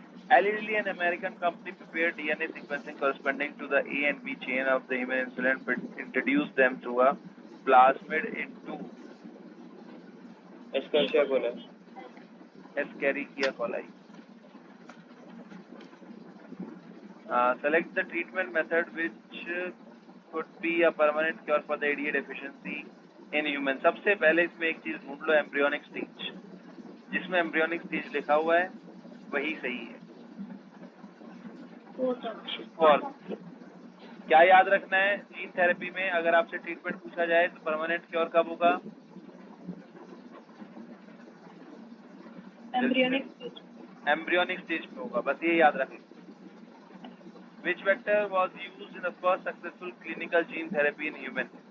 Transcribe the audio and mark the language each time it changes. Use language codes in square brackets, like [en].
[en] Allegedly, an American company prepared DNA sequencing corresponding to the A and B chain of the human insulin, but introduced them through a plasmid into Escherichia coli. Escherichia coli. Select the treatment method which could be a permanent cure for the ADA deficiency in human. [hi] सबसे पहले इसमें एक चीज ढूंढ लो, embryonic stage. जिसमें embryonic stage लिखा हुआ है वही सही है. और क्या याद रखना है जीन थेरेपी में, अगर आपसे ट्रीटमेंट पूछा जाए तो परमानेंट क्योर कब होगा? [en] Embryonic stage. [hi] एम्ब्रियोनिक स्टेज में होगा. बस ये याद रखें. [en] Which vector was used in the first successful clinical gene therapy in human?